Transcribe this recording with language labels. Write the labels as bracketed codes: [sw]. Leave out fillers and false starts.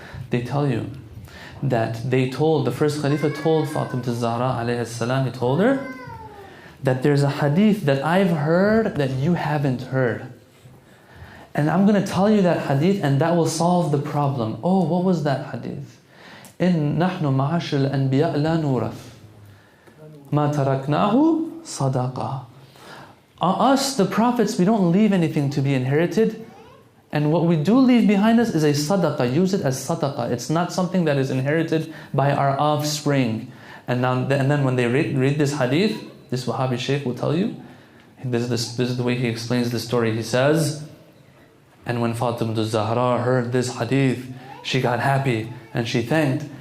[en] They tell you that the first Khalifa told Fatima Al-Zahra alayhi salam, he told her, that there's a hadith that I've heard that you haven't heard. And I'm going to tell you that hadith and that will solve the problem. Oh, what was that hadith? [ar] إن نحن معاشر الأنبياء لا نورث ما تركناه صدقة. [en] Us, the prophets, we don't leave anything to be inherited. And what we do leave behind us is a sadaqah. Use it as sadaqah. It's not something that is inherited by our offspring. And then when they read this hadith, this Wahhabi Shaykh will tell you, this is the way he explains the story. He says, and when Fatima Al-Zahra heard this hadith, she got happy and she thanked.